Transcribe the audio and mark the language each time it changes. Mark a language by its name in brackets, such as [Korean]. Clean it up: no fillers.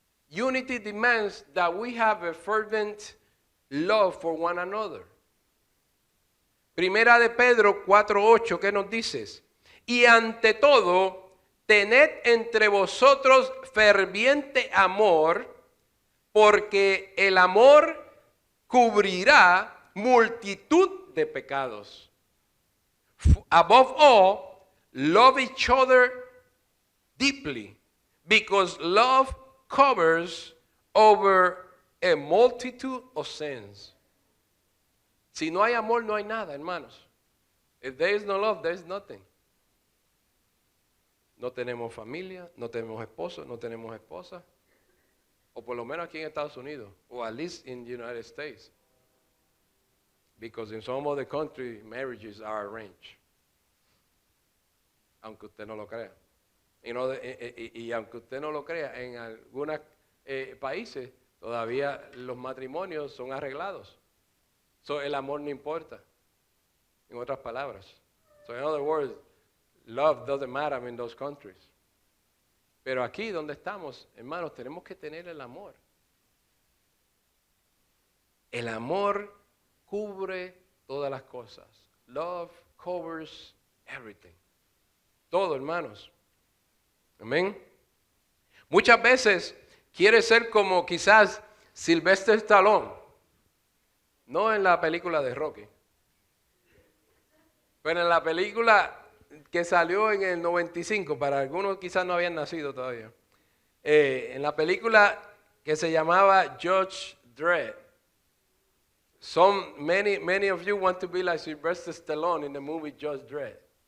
[English] Unity demands that we have a fervent love for one another. [Spanish] Primera de Pedro 4:8, ¿qué nos dices? Y ante todo, tened entre vosotros ferviente amor, porque el amor cubrirá multitud de pecados. [English] Above all, love each other deeply, because love covers over a multitude of sins. [Spanish] Si no hay amor, no hay nada, hermanos. [English] If there is no love, there is nothing. [Spanish] No tenemos familia, no tenemos esposo, no tenemos esposa. O por lo menos aquí en Estados Unidos, [English] or at least in the United States. Because in some other countries, marriages are arranged. [Spanish] Aunque usted no lo crea. Y aunque usted no lo crea, en algunos países todavía los matrimonios son arreglados. So, el amor no importa. En otras palabras. [English] So in other words, love doesn't matter in those countries. [Spanish] Pero aquí donde estamos, hermanos, tenemos que tener el amor. El amor cubre todas las cosas. [English] Love covers everything. [Spanish] Todo, hermanos. Amén. Muchas veces quiere ser como quizás Sylvester Stallone. No en la película de Rocky. Pero en la película que salió en el 95, para algunos quizás no habían nacido todavía. En la película que se llamaba Judge Dredd. [English] Many of you want to be like Sylvester Stallone in the movie Judge Dredd.